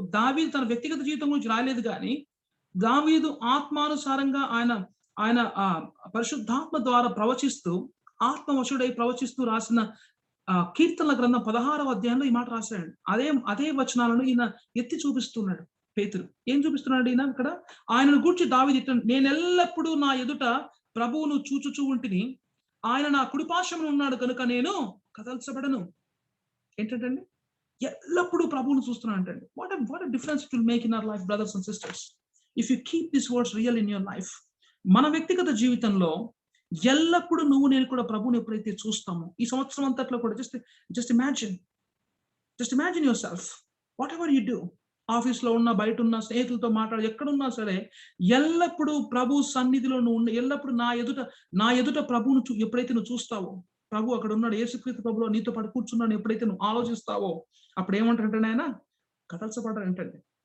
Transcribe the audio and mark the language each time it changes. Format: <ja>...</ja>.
<te>దావీదు తన వ్యక్తిగత జీవితం గురించి రాయలేదు కానీ దావీదు ఆత్మానుసారంగా ఆయన పరిశుద్ధాత్మ ద్వారా ఆత్మవశుడై ప్రవచిస్తూ రాసిన కీర్తనల గ్రంథం 16వ అధ్యాయంలో ఈ మాట రాశాడు. అదే వచనాలను ఈయన ఎత్తి చూపిస్తున్నాడు. పేతురు ఏం చూపిస్తున్నాడు ఈయన ఇక్కడ? ఆయనను గూర్చి దావీదు ఇట్లా, నేనెల్లప్పుడూ నా ఎదుట ప్రభువును చూచుచూ ఉంటిని, ఆయన నా కుడిపార్శ్వమున ఉన్నాడు కనుక నేను కదల్చబడను. ఏంటంటే ఎల్లప్పుడూ ప్రభువును చూస్తున్నాను అంటే</te> <en>What a difference it will make in our life, brothers and sisters, if you keep these words real in your life.</en> <te>మన వ్యక్తిగత జీవితంలో ఎల్లప్పుడూ నేను కూడా ప్రభువుని ఎప్పుడైతే చూస్తామో, ఈ సంవత్సరం అంతట్లో కూడా</te> <en>just imagine yourself, whatever you do,</en> <te>office లో ఉన్న, బయట ఉన్న, స్నేహితులతో మాట్లాడి, ఎక్కడున్నా సరే ఎల్లప్పుడూ ప్రభు సన్నిధిలో నువ్వు ఎల్లప్పుడూ నా ఎదుట ప్రభువును ఎప్పుడైతే నువ్వు చూస్తావో, ప్రభు అక్కడ ఉన్నాడు, యేసుక్రీస్తు ప్రభులో నీతో పాటు కూర్చున్నాను ఎప్పుడైతే నువ్వు ఆలోచిస్తావో, అప్పుడు ఏమంటారంటే ఆయన కదల్చబడ్డాడంటండి.</te>